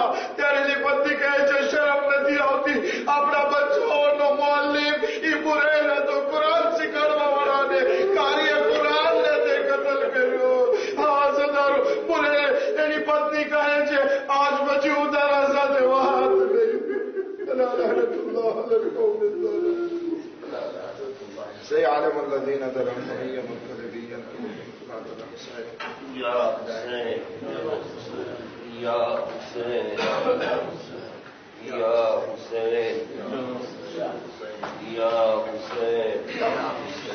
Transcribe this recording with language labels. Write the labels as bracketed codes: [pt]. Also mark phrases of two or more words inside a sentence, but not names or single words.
[gu] ત્યારે એની પત્ની કહે છે શરમ નથી આવતી? આપણા બચ્ચાઓનો મુઅલ્લિમ એ બુરૈર હતો, કુરાન શીખવાડવા વાળાને, કાર્ય કુરાનને તે કતલ કર્યો. હા સદારો બુરૈર એની પત્ની કહે છે આજ પછી હું તારા સાથે વાત નહીં. [ar] سيعلم الذين ظلموا أي منقلب ينقلبون يا حسين يا حسين يا حسين يا حسين